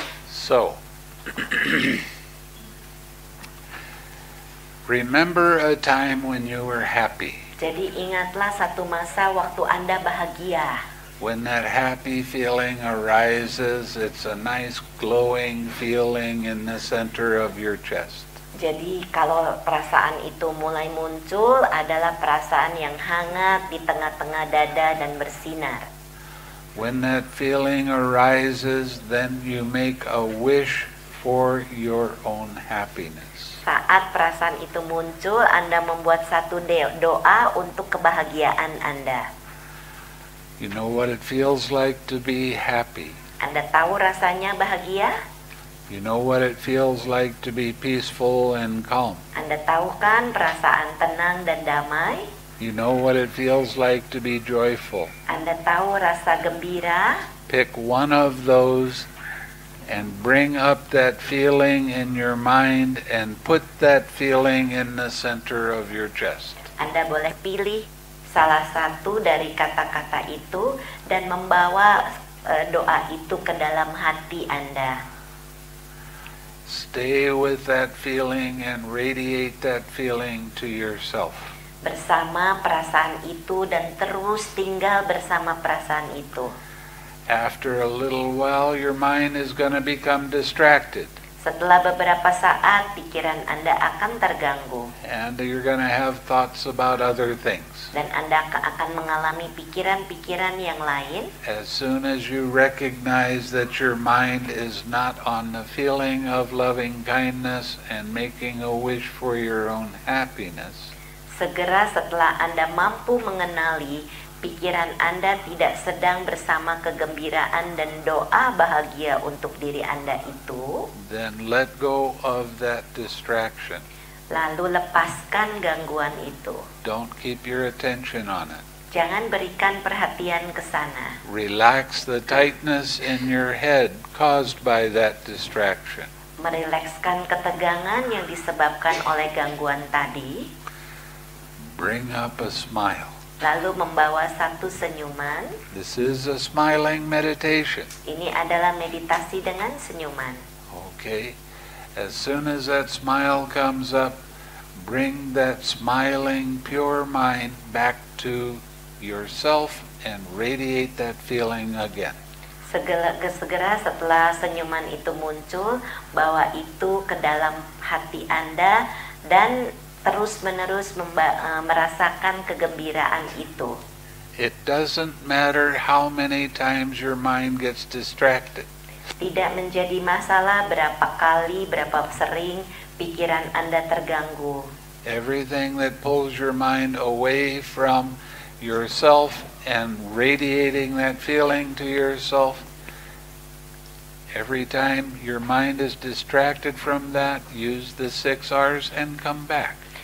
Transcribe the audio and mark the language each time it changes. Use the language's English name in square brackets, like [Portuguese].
[English] So, remember a time when you were happy. [Indonesian] Jadi ingatlah satu masa waktu Anda bahagia. [English] When that happy feeling arises, it's a nice glowing feeling in the center of your chest. [Indonesian] Jadi kalau perasaan itu mulai muncul adalah perasaan yang hangat di tengah-tengah dada dan bersinar. [English] When that feeling arises, then you make a wish for your own happiness. [Indonesian] Saat perasaan itu muncul, Anda membuat satu doa untuk kebahagiaan Anda. [English] You know what it feels like to be happy. [Indonesian] Anda tahu rasanya bahagia? [English] You know what it feels like to be peaceful and calm. [Indonesian] Anda tahu kan perasaan tenang dan damai? [English] You know what it feels like to be joyful. [Indonesian] Anda tahu rasa gembira? [English] Pick one of those and bring up that feeling in your mind and put that feeling in the center of your chest. [Indonesian] Anda boleh pilih salah satu dari kata-kata itu dan membawa doa itu ke dalam hati Anda. [English] Stay with that feeling and radiate that feeling to yourself. [Indonesian] Bersama perasaan itu dan terus tinggal bersama perasaan itu. [English] After a little while, your mind is going to become distracted. [Indonesian] Setelah beberapa saat, pikiran Anda akan terganggu. [English] And you're going to have thoughts about other things. [Indonesian] Dan Anda akan mengalami pikiran-pikiran yang lain. [English] As soon as you recognize that your mind is not on the feeling of loving kindness and making a wish for your own happiness, [Indonesian] segera setelah Anda mampu mengenali pikiran Anda tidak sedang bersama kegembiraan dan doa bahagia untuk diri Anda itu, [English] then let go of that distraction. [Indonesian] Lalu lepaskan gangguan itu. [English] Don't keep your attention on it. [Indonesian] Jangan berikan perhatian ke sana. [English] Relax the tightness in your head caused by that distraction. [Indonesian] Merilekskan ketegangan yang disebabkan oleh gangguan tadi. [English] Bring up a smile. [Indonesian] Lalu membawa satu senyuman. [English] This is a smiling meditation. [Indonesian] Ini adalah meditasi dengan senyuman. [English] Okay. As soon as that smile comes up, bring that smiling, pure mind back to yourself and radiate that feeling again. [Indonesian] Segera setelah senyuman itu muncul, bawa itu ke dalam hati Anda dan terus-menerus merasakan kegembiraan itu. [English] It doesn't matter how many times your mind gets distracted. [Indonesian] Tidak menjadi masalah berapa kali, berapa sering pikiran Anda terganggu. [English] Everything that pulls your mind away from yourself and radiating that feeling to yourself, every time your mind is distracted from that, use the 6 R's and come back.